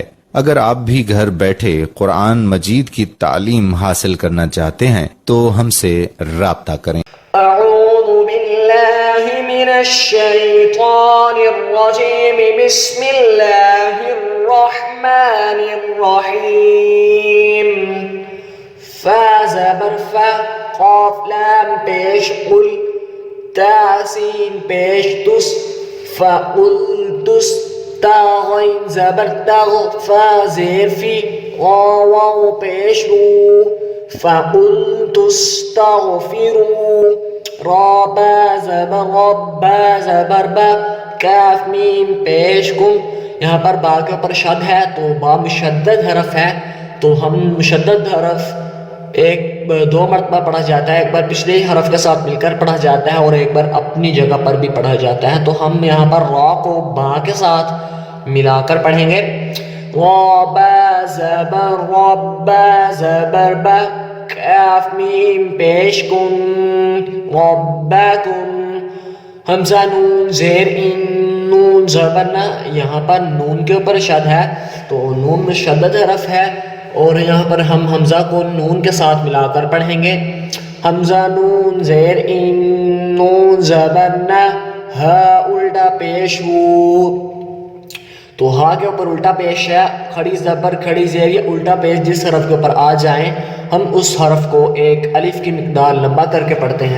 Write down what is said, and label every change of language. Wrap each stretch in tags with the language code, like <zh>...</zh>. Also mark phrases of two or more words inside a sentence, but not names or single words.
<ur>اگر آپ بھی گھر بیٹھے قرآن مجید کی تعلیم حاصل کرنا چاہتے ہیں تو ہم سے رابطہ کریں۔</ur> <ar>اعوذ باللہ من الشیطان الرجیم، بسم اللہ الرحمن الرحیم۔</ar> <ur>فا زبر فا، قاف لام پیش قل، تا سین پیش تس، فقلتس، تا غین زبر تغ، فا زیر فی، واو پیش رو، فقلتس تغفروا، را با زبر رب، با زبر با، کاف میم پیش کم۔ یہاں پر با کے اوپر شد ہے تو با مشدد حرف ہے، تو ہم مشدد حرف دو مرتبہ پڑھا جاتا ہے، ایک بار پچھلے حرف کے ساتھ مل کر پڑھا جاتا ہے اور ایک بار اپنی جگہ پر بھی پڑھا جاتا ہے۔ تو ہم یہاں پر را کو با کے ساتھ ملا کر پڑھیں گے۔ را با زبر رب، با زبر با، کاف میم پیش کن، ربکم، حمزہ نون زیر ان، نون زبر نہ، یہاں پر نون کے اوپر شد ہے تو نون مشدد حرف ہے اور یہاں پر ہم حمزہ کو نون کے ساتھ ملا کر پڑھیں گے۔ حمزہ نون زیر ان، نون زبر نہ، ہا الٹا پیش ہو، تو ہا کے اوپر الٹا پیش ہے، کھڑی زبر کھڑی زیر، یہ الٹا پیش جس حرف کے اوپر آ جائیں ہم اس حرف کو ایک الف کی مقدار لمبا کر کے پڑھتے ہیں۔</ur>